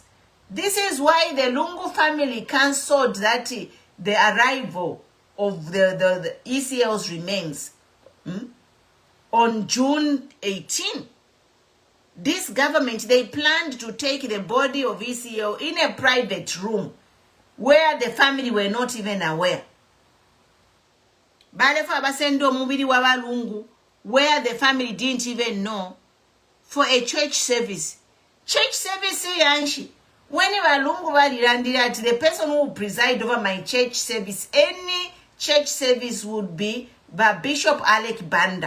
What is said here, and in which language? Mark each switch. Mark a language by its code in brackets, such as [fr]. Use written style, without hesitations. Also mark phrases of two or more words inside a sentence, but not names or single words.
[en] This is why the Lungu family cancelled the arrival of the ECL's remains on June 18. This government, they planned to take the body of ECL in a private room where the family were not even aware. [bem] Balefa basendo mubiri wa Lungu [en] where the family didn't even know for a church service. Church service yanshi. When Lungu balilandira, the person who will preside over my church service, any church service would be by Bishop Alec Banda.